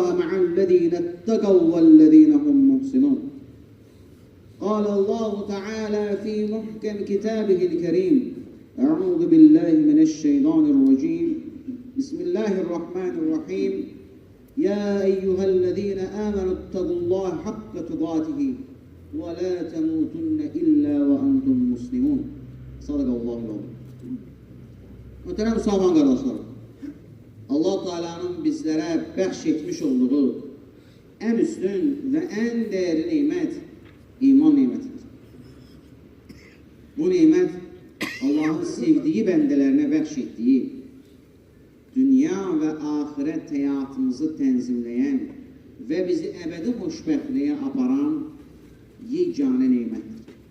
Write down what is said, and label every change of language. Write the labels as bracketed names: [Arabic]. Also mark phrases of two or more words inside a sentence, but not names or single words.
[Arabic] مع الذين اتقوا والذين هم محسنون قال الله تعالى في محكم كتابه الكريم أعوذ بالله من الشيطان الرجيم بسم الله الرحمن الرحيم يا أيها الذين آمنوا اتقوا الله حق تقاته ولا تموتن إلا وأنتم مسلمون صدق الله العظيم. [Turkish] Muhterem Müslüman kardeşlerim, Allah Teala'nın bizlere bəxş olduğu en üstün ve en değerli nimet iman nimetidir. Bu nimet Allah'ın sevdiği bendelerine bəxş ettiği dünya ve ahiret hayatımızı tenzimleyen ve bizi ebedi hoşbəxtliğe aparan yegane nimettir.